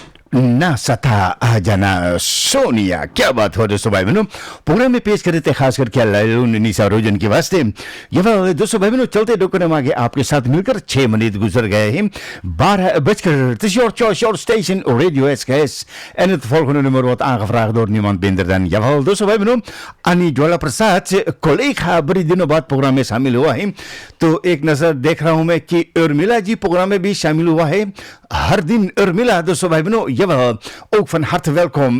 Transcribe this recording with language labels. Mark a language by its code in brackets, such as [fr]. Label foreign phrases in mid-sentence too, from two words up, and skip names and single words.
[hi] ना सता आ जाना सोनिया। क्या बात हो दोस्तों भाई बहनों, प्रोग्राम में पेश करे थे खास करके लैलून निशा रोजन के वास्ते। ये दोस्तों भाई बहनों, चलते डोकरम आगे आपके साथ मिलकर 6 मिनट गुजर गए हैं 12:00. [nl] Het is [en] your choice, your station, [nl] Radio SKS. En het volgende nummer wordt aangevraagd door niemand minder dan, jawel [hi] दोस्तों भाई बहनों, अनी ज्वाला प्रसाद, collega बड़ी दिनों बाद प्रोग्राम में शामिल हुआ है। तो एक नजर देख रहा हूं मैं कि उर्मिला जी प्रोग्राम में भी शामिल हुआ है। हर दिन उर्मिला दोस्तों भाई बहनों, [nl] jawel, ook van harte welkom.